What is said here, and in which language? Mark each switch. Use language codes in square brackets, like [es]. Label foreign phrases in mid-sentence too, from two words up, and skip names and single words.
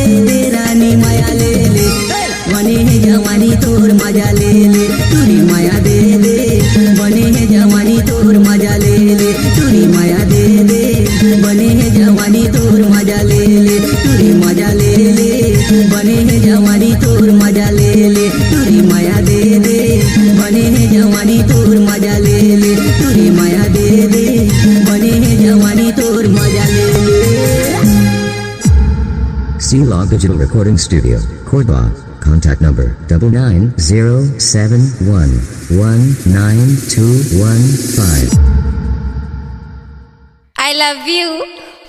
[hne] दे रानी माया ले ले बने है जवानी तोर मजा ले ले तुरी माया दे दे बने है जवानी तोर मजा ले ले तुरी माया दे दे बने है जवानी तोर मजा ले ले तुरी मजा ले ले बने है जवानी तोर मजा ले ले तुरी माया दे दे बने है जवानी तोर मजा ले ले तुरी माया दे दे बने है जवानी तोर मजा ले ले। [en] C-Log Digital Recording Studio, Cordoba. Contact number 99071192115. I love you.